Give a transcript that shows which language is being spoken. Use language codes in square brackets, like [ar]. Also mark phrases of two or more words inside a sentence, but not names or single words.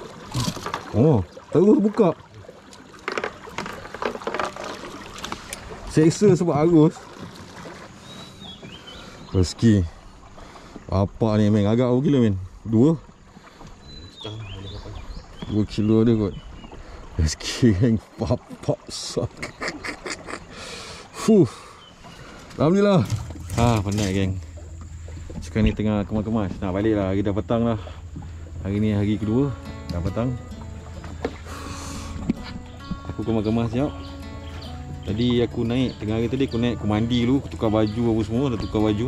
[ms] Oh, terus buka. Seksa sebab arus. Rezeki. Apa ni men, agak berapa kilo men? 2 kilo ada kot. Rezeki yang papak sak. Alhamdulillah. Penat geng. Sekarang ni tengah kemas-kemas. Nak balik lah, hari dah petang lah. Hari ni hari kedua, dah petang. Aku kemas-kemas sekejap. Tadi aku naik, tengah hari tadi aku naik, aku mandi dulu, aku tukar baju apa semua, dah tukar baju.